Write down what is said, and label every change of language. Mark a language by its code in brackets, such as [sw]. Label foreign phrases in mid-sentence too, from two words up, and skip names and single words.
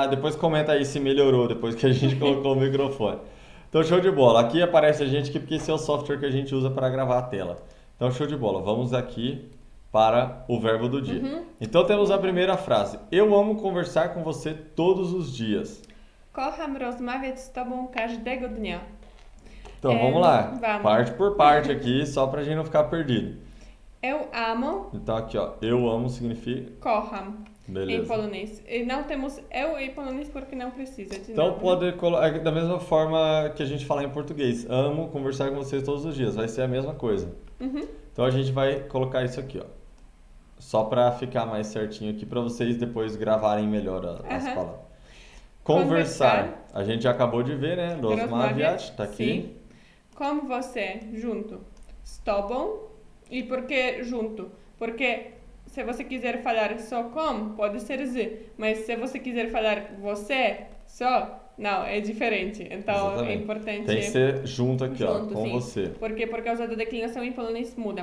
[pt] Depois comenta aí se melhorou depois que a gente colocou o microfone. Então show de bola. Aqui aparece a gente aqui porque esse é o software que a gente usa para gravar a tela. Então show de bola. Vamos aqui para o verbo do dia. Então temos a primeira frase. Eu amo conversar com você todos os dias. [pl] Kocham rozmawiać z tobą każdego dnia. [pt] Então vamos lá. Vamos. Parte por parte aqui, só pra gente não ficar perdido. Eu amo. Então aqui, ó. Eu amo significa... Kocham. Beleza. Em polonês. E não temos eu em polonês porque não precisa de Então nome. pode colocar da mesma forma que a gente fala em português. Amo conversar com vocês todos os dias. Vai ser a mesma coisa. Então a gente vai colocar isso aqui, ó. Só pra ficar mais certinho aqui pra vocês depois gravarem melhor as palavras. Conversar. A gente já acabou de ver, né? Rozmawiać, tá aqui. Sim. Com você, junto. [pl] Z tobą. [pt] E por que junto? Porque se você quiser falar só com, pode ser z. Mas se você quiser falar você, só, não, é diferente. Então Exatamente. é importante... Tem que ser junto aqui, junto, ó, com sim. você. Porque por causa da declinação em polonês mudam